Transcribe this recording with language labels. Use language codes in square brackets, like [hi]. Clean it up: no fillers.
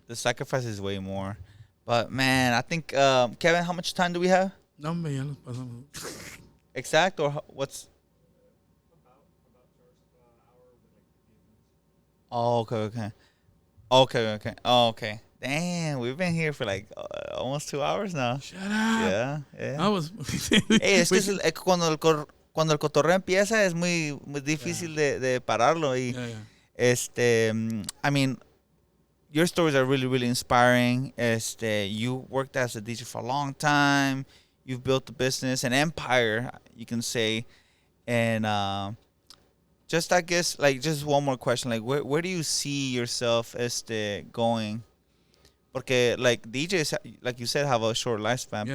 [en] The sacrifice is way more. But, man, I think, Kevin, how much time do we have? [es] No, man, ya los pasamos. [en] Exact or what's? Oh, okay. Okay. Damn, we've been here for like almost 2 hours now. Shut up. Yeah. I was. [es] Hey, es que cuando el cotorreo empieza es muy difícil de pararlo y [en] I mean, your stories are really, really inspiring. You worked as a DJ for a long time. You've built a business, an empire, you can say. And just, I guess, like, just one more question. Like, where do you see yourself going? [es] Porque, [en] like, DJs, like you said, have a short lifespan.